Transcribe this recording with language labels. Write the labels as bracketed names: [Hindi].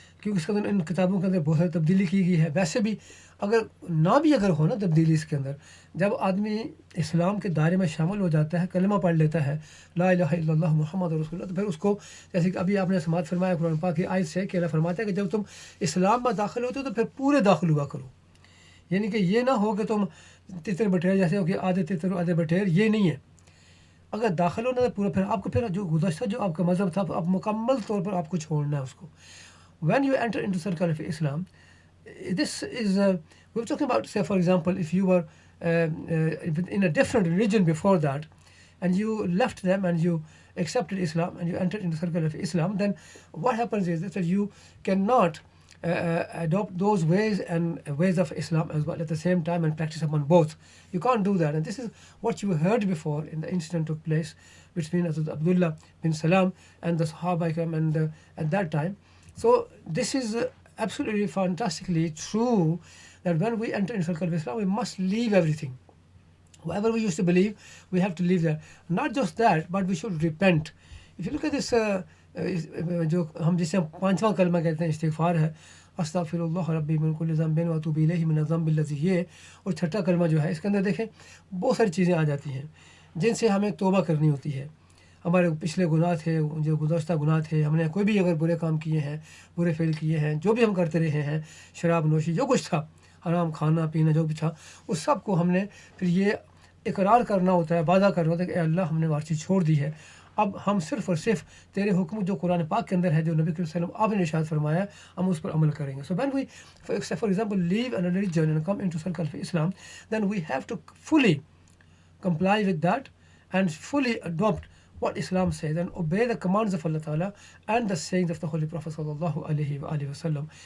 [Urdu] کیونکہ اس کے اندر ان کتابوں کے اندر بہت ساری تبدیلی کی گئی ہے. ویسے بھی اگر نہ بھی اگر ہو نا تبدیلی اس کے اندر، جب آدمی اسلام کے دائرے میں شامل ہو جاتا ہے، کلمہ پڑھ لیتا ہے [Arabic] لا الہ الا اللہ محمد رسول اللہ، [Urdu] تو پھر اس کو جیسے کہ ابھی آپ نے سماعت فرمایا قرآن پاک کی آیت سے کہ اللہ فرماتا ہے کہ جب تم اسلام میں داخل ہوتے ہو تو پھر پورے داخل ہوا کرو. یعنی کہ یہ نہ ہو کہ تم تتر بٹیر جیسے ہو کہ آدھے تتر آدھے بٹیر، یہ نہیں ہے. اگر داخل ہونا تو پورا پھر آپ کو پھر جو گزشتہ جو آپ کا مذہب تھا آپ مکمل طور پر آپ کو چھوڑنا ہے اس کو. [English] When you enter into circle of Islam, this is we're talking about, say for example, if you were in a different religion before that and you left them and you accepted Islam and you entered into circle of Islam, then what happens is that you cannot adopt those ways and ways of Islam as well at the same time and practice upon both. You can't do that. And this is what you heard before in the incident took place between Hazrat Abdullah bin Salam and the Sahaba Ikram and at that time. So this is absolutely fantastically true that when we enter in circle of Islam, we must leave everything. Whatever we used to believe, we have to leave that. Not just that, but we should repent. If you look at this, [Urdu] جو ہم جسے پانچواں کلمہ کہتے ہیں استغفار ہے، [Arabic] استغفراللہ ربی من کل ذنب واتوب الیہ من الذنب الذی، [Urdu] یہ اور چھٹا کلمہ جو ہے اس کے اندر دیکھیں بہت ساری چیزیں آ جاتی ہیں جن سے ہمیں توبہ کرنی ہوتی ہے. ہمارے پچھلے گناہ تھے، جو گزشتہ گناہ تھے، ہم نے کوئی بھی اگر برے کام کیے ہیں، برے فعل کیے ہیں، جو بھی ہم کرتے رہے ہیں، شراب نوشی جو کچھ تھا، حرام کھانا پینا جو بھی تھا، اس سب کو ہم نے پھر یہ اقرار کرنا ہوتا ہے، وعدہ کرنا ہوتا ہے کہ اے اللہ ہم نے وہ چیز چھوڑ دی ہے. اب ہم صرف اور صرف تیرے حکم جو قرآن پاک کے اندر ہے، جو نبی کریم صلی اللہ علیہ وسلم آپ نے ارشاد فرمایا، ہم اس پر عمل کریں گے. [English] So when we for example leave a religion and come into circle of Islam, then we have to fully comply with that and fully adopt what Islam says and obey the commands of Allah Ta'ala and the sayings of the Holy Prophet Sallallahu Alaihi Wasallam.